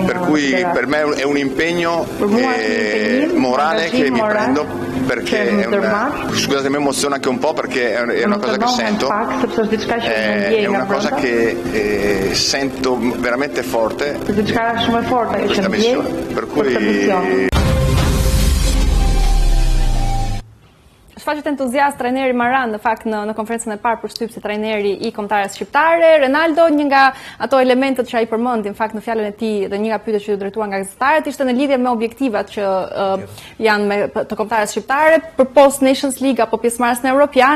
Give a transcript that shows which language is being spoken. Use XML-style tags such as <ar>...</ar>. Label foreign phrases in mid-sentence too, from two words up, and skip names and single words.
<it>Per cui per me è un impegno morale che mi prendo, perché scusate, mi emoziona anche un po' perché è una cosa che sento, è una cosa che sento veramente forte, questa missione, per cui</it> <sq>Shfaqet entuziast trajneri Maran në fakt në konferencën e parë për shtyp si trajneri I kombëtarës shqiptare. Ronaldo, një nga ato elementet që ai përmendi në fakt në fjalën e tij dhe një nga pyetjet që u drejtuan nga gazetarët ishte në lidhje me objektivat që janë me të kombëtarës shqiptare për post Nations League apo pjesëmarrësin evropian.</sq>